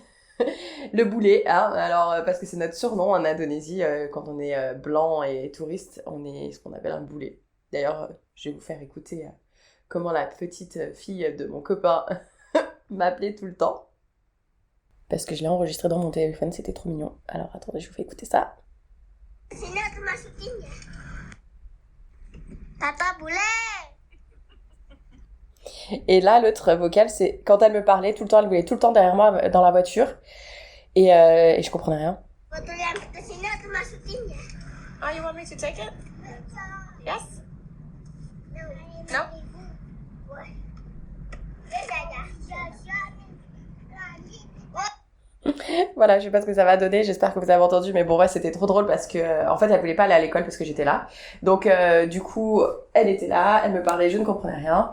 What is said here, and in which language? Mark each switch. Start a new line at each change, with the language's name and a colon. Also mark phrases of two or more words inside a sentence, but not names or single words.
French: Le boulet, hein, alors, parce que c'est notre surnom en Indonésie, quand on est blanc et touriste, on est ce qu'on appelle un boulet. D'ailleurs, je vais vous faire écouter comment la petite fille de mon copain m'appelait tout le temps. Parce que je l'ai enregistré dans mon téléphone, c'était trop mignon. Alors attendez, je vous fais écouter ça.
Indonesian: Sini aku masukin ya.
French: Papa boulet. Et là, l'autre vocal, c'est quand elle me parlait, tout le temps, elle voulait tout le temps derrière moi dans la voiture. Et je comprenais rien.
Indonesian: Botol yang kesini aku masukin ya.
English: Oh, you want me to take it? Yes? No?
French: Voilà, je sais pas ce que ça va donner, j'espère que vous avez entendu, mais bon, ouais, c'était trop drôle parce que, en fait, elle voulait pas aller à l'école parce que j'étais là. Donc, du coup, elle était là, elle me parlait, je ne comprenais rien.